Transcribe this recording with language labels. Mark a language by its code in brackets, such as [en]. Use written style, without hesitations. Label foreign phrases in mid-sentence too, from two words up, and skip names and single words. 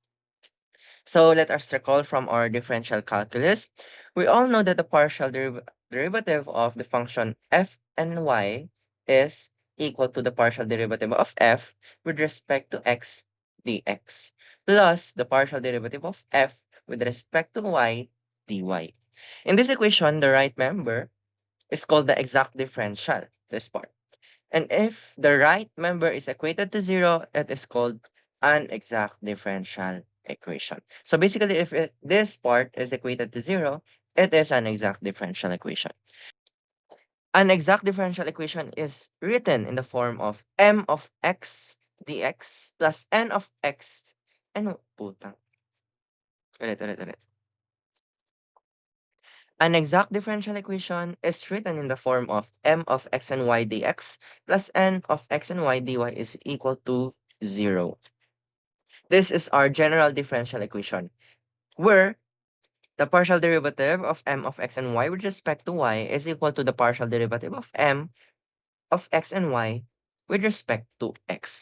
[en] So let us recall from our differential calculus. We all know that the partial derivative of the function f and y is equal to the partial derivative of f with respect to x dx plus the partial derivative of f with respect to y dy. In this equation, the right member is called the exact differential, this part. And if the right member is equated to zero, it is called an exact differential equation. So basically, if this part is equated to zero, it is an exact differential equation. An exact differential equation is written in the form of m of x dx plus n of x. [tl] Ano, putang. Ulit. [en] An exact differential equation is written in the form of m of x and y dx plus n of x and y dy is equal to 0. This is our general differential equation, where the partial derivative of m of x and y with respect to y is equal to the partial derivative of m of x and y with respect to x.